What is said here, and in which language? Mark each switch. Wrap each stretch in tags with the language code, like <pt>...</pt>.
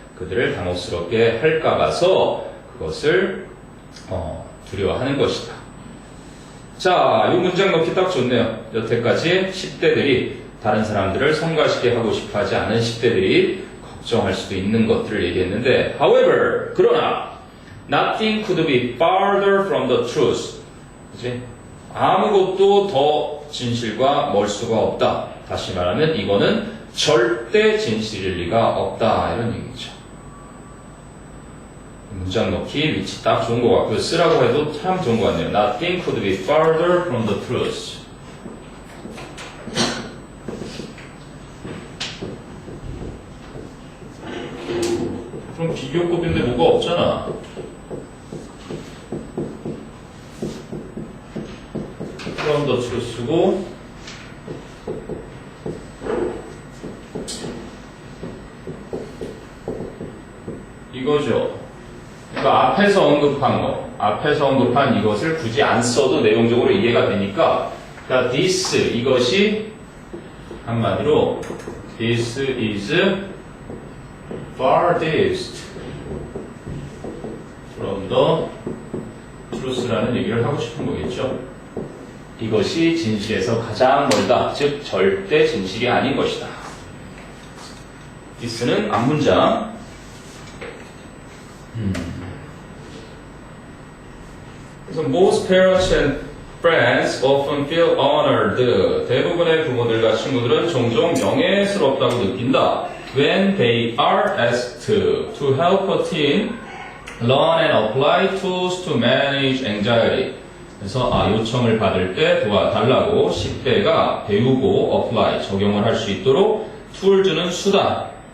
<ko>그들을 당혹스럽게 할까 봐서 그것을 두려워하는 것이다. 자, 이 문장 넣기 딱 좋네요. 여태까지 10대들이 다른 사람들을 성가시게 하고 싶어하지 않은 10대들이 걱정할 수도 있는 것들을 얘기했는데 however, 그러나</ko> <en>Nothing could be farther from the truth.</en> <ko>그치? 아무것도 더 진실과 멀 수가 없다. 다시 말하면 이거는 절대 진실일 리가 없다. 이런 얘기죠. 문장 넣기 위치 딱 좋은 것 같고요. 쓰라고 해도 참 좋은 것 같네요.</ko> <en>Nothing could be farther from the truth.</en> <ko>그럼 비교급인데 뭐가 없잖아. from the truth고 이거죠. 그러니까 앞에서 언급한 이것을 굳이 안 써도 내용적으로 이해가 되니까, 그러니까 this, 이것이 한마디로</ko> <en>this is farthest from the truth</en> <ko>라는 얘기를 하고 싶은 거겠죠. 이것이 진실에서 가장 멀다, 즉 절대 진실이 아닌 것이다. this는 앞문장. 그래서</ko> <en>most parents and friends often feel honored.</en> <ko>대부분의 부모들과 친구들은 종종 명예스럽다고 느낀다.</ko> <en>When they are asked to help a teen learn and apply tools to manage anxiety.</en> <ko>그래서 요청을 받을 때 도와달라고 10대가 배우고 apply, 적용을 할 수 있도록 툴 주는 수단.</ko>